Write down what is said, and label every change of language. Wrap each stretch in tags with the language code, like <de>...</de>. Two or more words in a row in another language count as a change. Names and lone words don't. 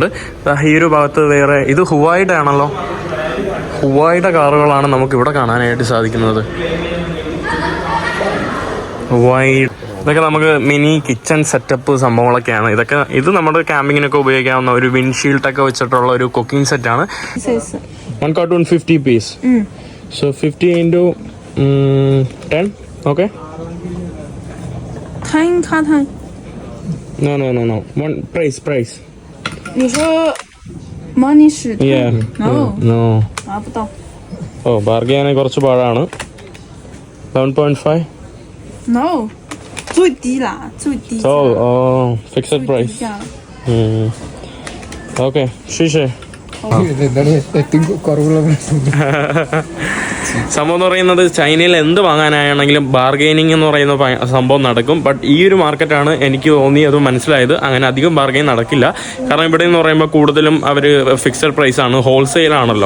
<ml>ഈ ഒരു ഭാഗത്ത് വേറെ, ഇത് ഹുവായിയുടെ ആണല്ലോ, ഹുവായിയുടെ കാറുകളാണ് നമുക്കിവിടെ കാണാനായിട്ട് സാധിക്കുന്നത്. ഹുവായി, ഇതൊക്കെ നമുക്ക്</ml> <en>mini kitchen setup</en> <ml>സംഭവങ്ങളൊക്കെയാണ്. ഇത് നമ്മുടെ ക്യാമ്പിങ്ങിനൊക്കെ ഉപയോഗിക്കാവുന്ന ഒരു വിൻഷീൽഡൊക്കെ വെച്ചിട്ടുള്ള ഒരു കുക്കിംഗ് സെറ്റാണ്.</ml> <en>1 carton 50 piece. So 50 into 10, okay? 10 carton。 No. One price.</en> <zh>你说 money 是</zh> <en>Yeah. No.</en> <zh>拿不到。</zh> <ml>ബാർഗെയിൻ ചെയ്യാൻ കുറച്ച് പാടാണ്. 7.5.</ml> <zh>No， 最低啦，最低价。</zh> <en>fixed price.</en> <zh>最低价了。 Okay, 谢谢.</zh> <ml>സംഭവം എന്ന് പറയുന്നത് ചൈനയിൽ എന്ത് വാങ്ങാനാണെങ്കിലും ബാർഗെയിനിങ് എന്ന് പറയുന്ന സംഭവം നടക്കും. ബട്ട് ഈ ഒരു മാർക്കറ്റാണ് എനിക്ക് തോന്നിയത്, മനസ്സിലായത്. അങ്ങനെ അധികം ബാർഗെയിൻ നടക്കില്ല. കാരണം ഇവിടെ എന്ന് പറയുമ്പോൾ കൂടുതലും അവർ</ml> <en>fixed price</en> <ml>ആണ്, ഹോൾസെയിൽ ആണല്ലോ.</ml>